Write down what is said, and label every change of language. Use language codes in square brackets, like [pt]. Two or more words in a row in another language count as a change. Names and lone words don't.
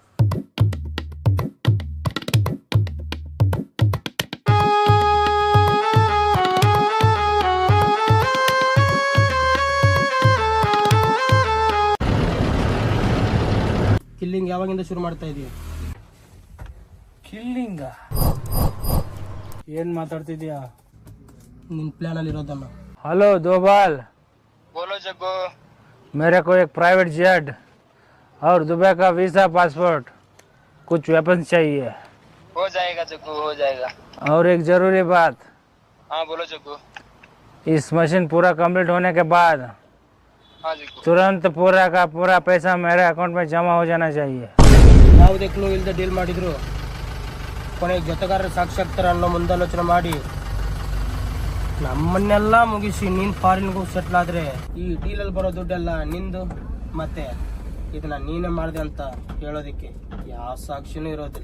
[kn] ಕಿಲ್ಲಿಂಗ್ ಯಾವಾಗಿಂದ ಶುರು ಮಾಡ್ತಾ ಇದೀವಿ? ಕಿಲ್ಲಿಂಗ ಏನು ಮಾತಾಡ್ತಿದ್ಯಾ? ನಿನ್ನ ಪ್ಲಾನಲ್ಲಿ ಇರೋದನ್ನ. [hi] हेलो दो बाल, बोलो जग्गू। मेरे को एक प्राइवेट जेट और दुबई का वीज़ा पासपोर्ट, कुछ वेपन्स चाहिए। हो जाएगा जग्गू, हो जाएगा। और एक ज़रूरी बात, हाँ बोलो जग्गू। इस मशीन पूरा कंप्लीट होने के बाद हाँ जग्गू। तुरंत पूरा का पूरा पैसा मेरे अकाउंट में जमा हो जाना चाहिए। [kn] ಯಾವುದೇ ಕ್ಲೂ ಇಲ್ಲದೆ ಡೀಲ್ ಮಾಡಿದ್ರು ಕೊನೆಗೆ ಜೊತೆಗಾರರ ಸಾಕ್ಷಾತ್ಕಾರ ಅನ್ನೋ ಮುಂದಾಲೋಚನೆ ಮಾಡಿ ನಮ್ಮನ್ನೆಲ್ಲ ಮುಗಿಸಿ ನೀನು ಫಾರಿನ್ಗೆ ಹೋಗಿ ಸೆಟ್ಲ್ ಆದರೆ ಈ ಡೀಲಲ್ಲಿ ಬರೋ ದುಡ್ಡೆಲ್ಲ ನಿಂದು, ಮತ್ತೆ ಇದನ್ನ ನೀನೇ ಮಾಡಿದೆ ಅಂತ ಹೇಳೋದಕ್ಕೆ ಯಾವ ಸಾಕ್ಷಿನೂ ಇರೋದಿಲ್ಲ.